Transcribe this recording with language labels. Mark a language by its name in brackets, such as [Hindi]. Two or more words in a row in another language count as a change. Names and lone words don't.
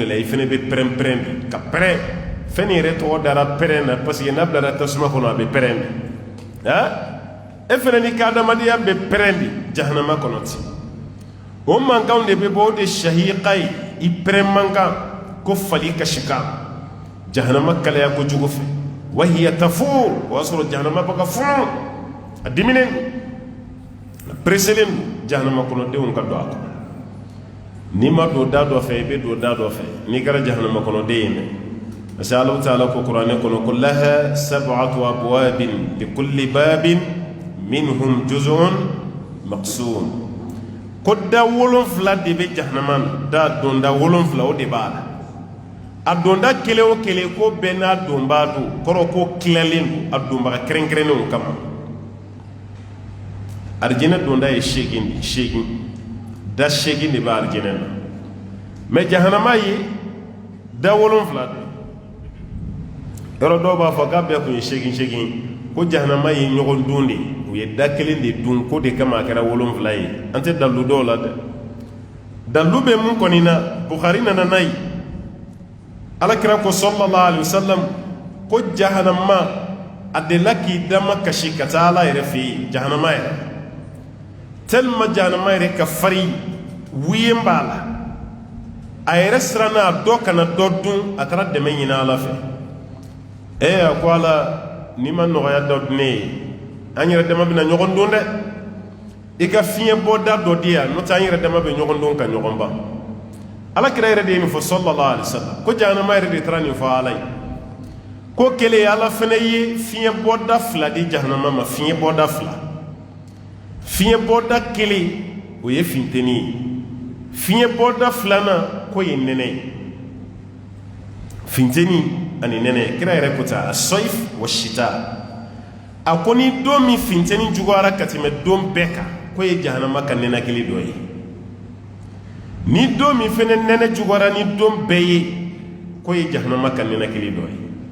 [Bambara] la i fana bɛ pɛrɛn de ka pɛrɛn fɛn yɛrɛ tɔgɔ dara pɛrɛn na parce que n'a bilara tasuma kɔnɔ a bɛ pɛrɛn de e fana n'i ka adamadenya bɛ pɛrɛn de jahanama kɔnɔ ten o mankanw de bɛ bɔ o de sahiqa ye i pɛrɛn mankan ko fali kasi kan jahanama kalaya kojugu fɛ [Arabic] وهي تفور [Bambara] o y'a sɔrɔ jahanama bɛ ka funu a diminen a preselen don jahanama kɔnɔdenw ka don a kɔnɔ n'i ma don da dɔ fɛ i bɛ don da dɔ fɛ n'i kɛra jahanama kɔnɔden ye dɛ parce que Allah ta'ala ko kuranɛ kɔnɔ ko [Arabic] لها سبعة أبواب لكل باب منهم جزء مقسوم [Bambara] ko da 7 de bɛ jahanama na da donda 7 o de b'a la a donda kelen o kelen ko bɛɛ n'a donbaa don kɔrɔ ko tilalen don a donbaga kɛrɛnkɛrɛnnenw kama arijinɛ donda ye 8 da 8 de bɛ arijinɛ na mais jahanama ye da 7 de yɔrɔ dɔw b'a fɔ k'a bɛɛ tun ye 8 ko jahanama ye ɲɔgɔn dun de u ye da kelen de dun ko de kama a kɛra 7 ye an tɛ dalu dɔw la dɛ dalu bɛ mun kɔni na Bukhari nana n'a ye alakira ko [Arabic] صلى الله عليه وسلم [Bambara] ko jahanama a delila k'i dama kasi ka taa ala yɛrɛ fɛ yen jahanama yɛrɛ tellement jahanama yɛrɛ ka farin wuyen b'a la a yɛrɛ siranna dɔ kana dɔ dun a taara dɛmɛ ɲini ala fɛ a ko ala n'i ma nɔgɔya dɔ di ne ye an yɛrɛ dama bɛna ɲɔgɔn don dɛ i ka fiɲɛ bɔda dɔ di yan n'o tɛ an yɛrɛ dama bɛ ɲɔgɔn don ka ɲɔgɔn ban alakira yɛrɛ de ye nin fɔ [Arabic] صلى الله عليه وسلم [Bambara] ko jahanama yɛrɛ de taara nin fɔ ala ye ko kelen ala fana ye fiɲɛ bɔda 2 di jahanama ma fiɲɛ bɔda 2 fiɲɛ bɔda kelen o ye finteni ye fiɲɛ bɔda 2nan ko ye nɛnɛ ye finteni ani nɛnɛ kira yɛrɛ ko ta [Arabic] الصيف والشتاء [Bambara] a ko ni don min finteni juguyara ka tɛmɛ don bɛɛ kan ko ye jahanama ka nɛnɛkili dɔ ye ni don min fɛnɛ nɛnɛ juguyara ni don bɛɛ ye ko ye jahanama ka nɛnɛkili dɔ ye